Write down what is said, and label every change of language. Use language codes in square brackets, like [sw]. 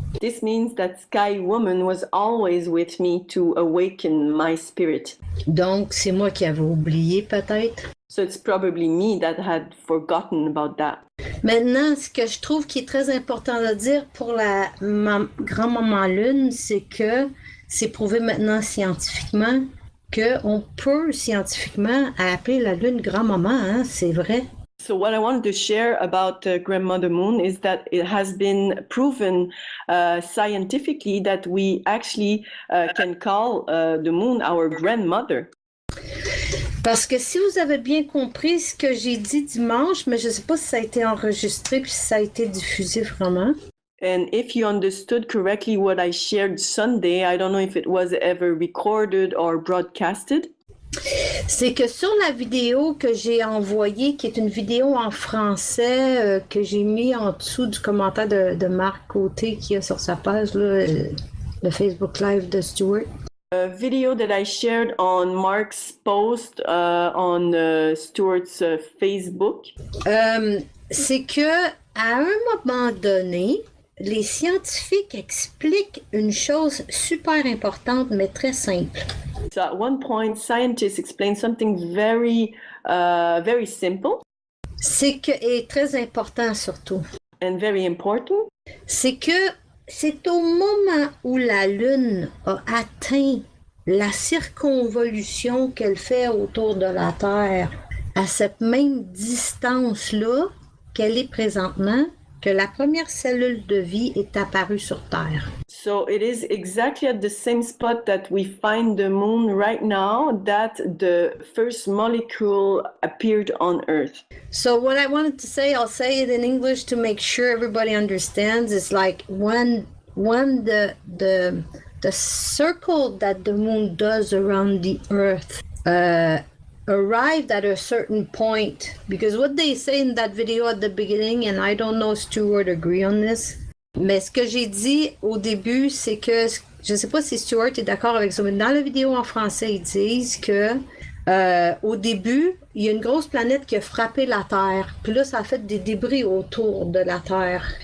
[en] This means that Sky Woman was always with me to awaken my spirit. [fr] Donc, c'est moi qui avais oublié peut-être. [en] So it's probably me that had forgotten about that. [fr] Maintenant, ce que je trouve qui est très important de dire pour la grand-maman Lune, c'est que c'est prouvé maintenant scientifiquement qu'on peut scientifiquement appeler la Lune grand-maman, hein, c'est vrai. [en] So what I wanted to share about Grandmother Moon is that it has been proven scientifically that we actually can call the moon our grandmother. [fr] Parce que si vous avez bien compris ce que j'ai dit dimanche, mais je ne sais pas si ça a été enregistré puis si ça a été diffusé vraiment. [en] And if you understood correctly what I shared Sunday, I don't know if it was ever recorded or broadcasted. [fr] C'est que sur la vidéo que j'ai envoyée, qui est une vidéo en français que j'ai mis en dessous du commentaire de Marc Côté qui a sur sa page, là, le Facebook Live de Stuart. [en] A video that I shared on Mark's post on Stuart's Facebook. [fr] C'est que à un moment donné, les scientifiques expliquent une chose super importante mais très simple. [en] So at one point, scientists explain something very simple [fr] C'est que, et très important surtout, [en] and very important. [fr] c'est que c'est au moment où la Lune a atteint la circonvolution qu'elle fait autour de la Terre, à cette même distance-là qu'elle est présentement, que la première cellule de vie est apparue sur Terre. [en] So it is exactly at the same spot that we find the moon right now that the first molecule appeared on Earth. So what I wanted to say, I'll say it in English to make sure everybody understands. It's like when the circle that the moon does around the Earth arrived at a certain point, because what they say in that video at the beginning, and I don't know if Stuart agree on this, [fr] mais ce que j'ai dit au début, c'est que, je sais pas si Stuart est d'accord avec ça, mais dans la vidéo en français, ils disent que au début, il y a une grosse planète qui a frappé la Terre, puis là, ça a fait des débris autour de la Terre.